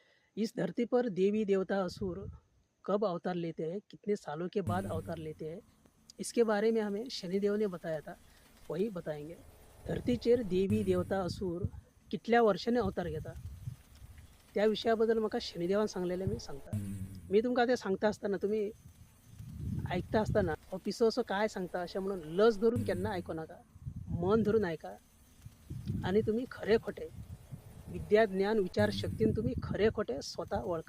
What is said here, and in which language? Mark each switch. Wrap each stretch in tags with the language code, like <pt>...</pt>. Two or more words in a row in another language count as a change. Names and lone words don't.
<hi>इस धरती पर देवी देवता असुर कब अवतार लेते हैं, कितने सालों के बाद अवतार लेते हैं, इसके बारे में हमें शनिदेव ने बताया था, वही बताएंगे.</hi> <kok>धरतीचेर देवी देवता असुर कितल्या वर्षाने अवतार घेता त्या विषयाबद्दल म्हाका शनिदेवान सांगलेलें मी सांगता. मी तुमकां तें सांगता आसतना</kok> <mr>तुम्ही ऐकता असताना</mr> <kok>पिसो</kok> <mr>असं काय सांगता</mr> <kok>अशें म्हणून लज धरून केन्ना आयको नाका.</kok> <mr>मन धरून ऐका आणि तुम्ही खरे खोटे विद्या ज्ञान विचार शक्तीन तुम्ही खरे खोटे स्वतः ओळखा.</mr>